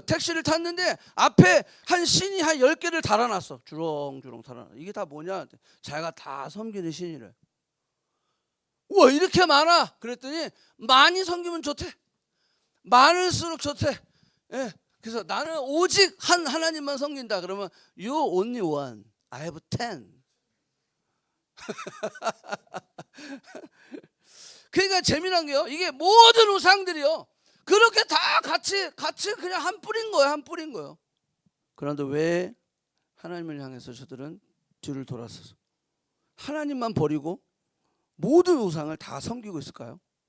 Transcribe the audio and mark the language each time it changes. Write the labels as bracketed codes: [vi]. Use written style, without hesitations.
[ko] 택시를 탔는데 앞에 한 신이 한 10개를 달아놨어. 주렁주렁 달아놨어. 이게 다 뭐냐? 자기가 다 섬기는 신이래. 우와 이렇게 많아. 그랬더니 많이 섬기면 좋대. 많을수록 좋대. 예. 그래서 나는 오직 한 하나님만 섬긴다. 그러면 [en] You only one, I have 10. [ko] 그러니까 재미난 게요, 이게 모든 우상들이요 그렇게 다 같이 그냥 한 뿌린 거예요. 한 뿌린 거예요. 그런데 왜 하나님을 향해서 저들은 뒤를 돌아서서 하나님만 버리고 모든 우상을 다 섬기고 있을까요?